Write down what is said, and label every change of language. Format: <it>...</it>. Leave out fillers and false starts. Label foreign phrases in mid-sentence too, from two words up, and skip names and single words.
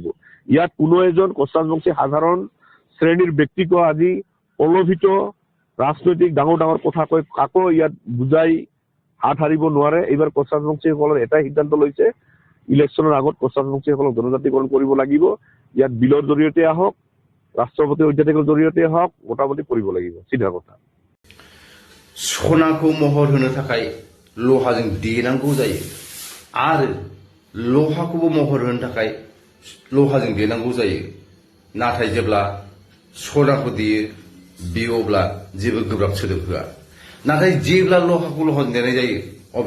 <as>ইয়াত কোনো এজন কোচাজবংশী সাধাৰণ শ্ৰেণীৰ ব্যক্তিক আজি প্ৰলোভিত ৰাজনৈতিক ডাঙৰ কথা কৈ কাকো ইয়াত বুজাই হাত হাৰিব নোৱাৰে। এইবাৰ কোচাজবংশীসকলৰ এটাই সিদ্ধান্ত লৈছে, ইলেকশ্যনৰ আগত কোচাজবংশীসকলক জনজাতিকৰণ কৰিব লাগিব। ইয়াত বিলৰ জৰিয়তে আহক, ৰাষ্ট্ৰপতি অধ্যাদেশৰ জৰিয়তে হওক মোটামুটি কৰিব লাগিব চিধা কথা</as> <brx>सनाखौ महर होनो थाखाय लहाजों देनांगौ जायो आरो लहाखौबो महर होनो थाखाय लहाजों देनांगौ जायो नाथाय जेब्ला सनाखौ देयो बेयो अब्ला जेबो गोब्राब सोदोब होआ नाथाय जेब्ला लहाखौ लहाजों देनाय जायो अब्ला</brx>